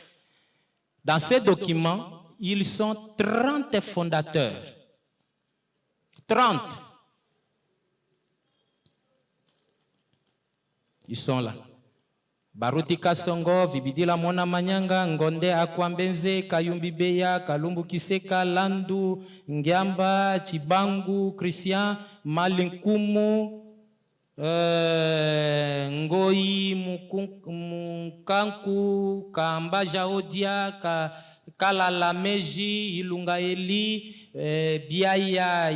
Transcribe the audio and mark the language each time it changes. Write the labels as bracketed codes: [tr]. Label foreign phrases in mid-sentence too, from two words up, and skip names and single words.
[fr] Dans ces documents, ils sont 30 fondateurs. 30. Ils sont là. Baruti Kasongo, Vibidila Mona Manyanga, Ngonde Akwambenze, Kayumbi Beya, Kalumbu Kiseka, Landu, Ngiamba, Chibangu, Christian, Malinkumu, Ngoi Mukanku, Kamba Jaodia, Kalala Meji, Ilunga Eli, Biaya